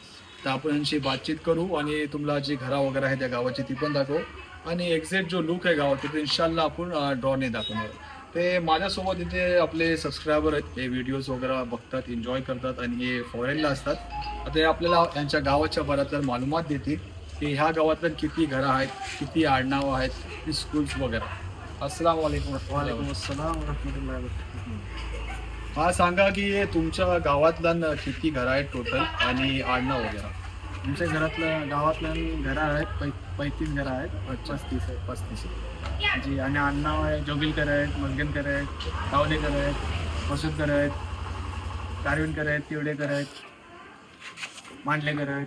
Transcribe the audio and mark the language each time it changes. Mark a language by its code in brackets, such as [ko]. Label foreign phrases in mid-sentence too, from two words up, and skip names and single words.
[mr] तर आपण यांची बातचीत करू आणि तुम्हाला जी घरा वगैरे आहे त्या गावाची ती पण दाखवू आणि एक्झॅक्ट जो लुक आहे गावाचा ते इन्शाल्लाह आपण ड्रॉने दाखवणार. ते माझ्यासोबत इथे आपले सबस्क्रायबर आहेत, ते व्हिडिओज वगैरे बघतात, एन्जॉय करतात आणि हे फॉरेनला असतात. आता हे आपल्याला यांच्या गावाच्या बऱ्यातल्या मालूमात देतील की ह्या गावातल्या किती घरं आहेत, किती आडनावं आहेत, स्कूल्स वगैरे. [ar] السلام عليكم. وعليكم السلام ورحمة الله وبركاته. [mr] हा सांगा की तुमच्या गावातल्या किती घरं आहेत टोटल आणि आडनाव वगैरे? आमच्या घरातलं गावातलं घरं आहेत 35 घरं आहेत, 35 जी. आणि आडनाव आहे जोगिलकर आहेत, मलगणकर आहेत, तावलेकर आहेत, मसूदकर आहेत, कारविणकर आहेत, तिवडेकर आहेत, मांडलेकर आहेत.